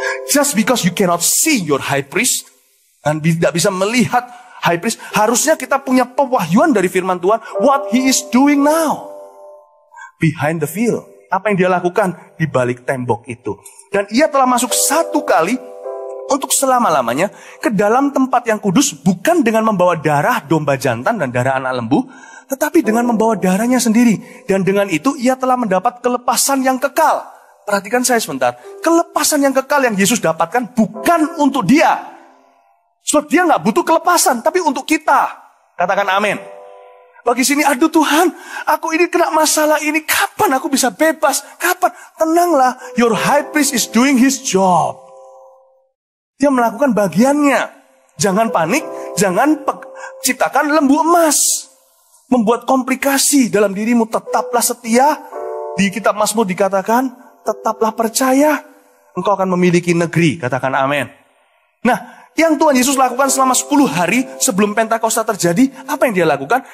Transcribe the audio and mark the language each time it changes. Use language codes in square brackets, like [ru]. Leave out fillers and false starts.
[en] Just because you cannot see your high priest. [id] Dan tidak bisa melihat high priest. Harusnya kita punya pewahyuan dari firman Tuhan. [en] What he is doing now. Behind the veil. [id] Apa yang dia lakukan di balik tembok itu. Dan ia telah masuk satu kali untuk selama-lamanya ke dalam tempat yang kudus, bukan dengan membawa darah domba jantan dan darah anak lembu, tetapi dengan membawa darahnya sendiri. Dan dengan itu ia telah mendapat kelepasan yang kekal. Perhatikan saya sebentar. Kelepasan yang kekal yang Yesus dapatkan bukan untuk dia. Sebab dia gak butuh kelepasan, tapi untuk kita. Katakan amin. Bagi sini, aduh Tuhan, aku ini kena masalah ini. Kapan aku bisa bebas? Kapan? Tenanglah, [en] your high priest is doing his job. [id] Dia melakukan bagiannya. Jangan panik, jangan ciptakan lembu emas. Membuat komplikasi dalam dirimu. Tetaplah setia. Di kitab Mazmur dikatakan, tetaplah percaya. Engkau akan memiliki negeri. Katakan amin. Nah, yang Tuhan Yesus lakukan selama 10 hari sebelum Pentakosta terjadi, apa yang dia lakukan?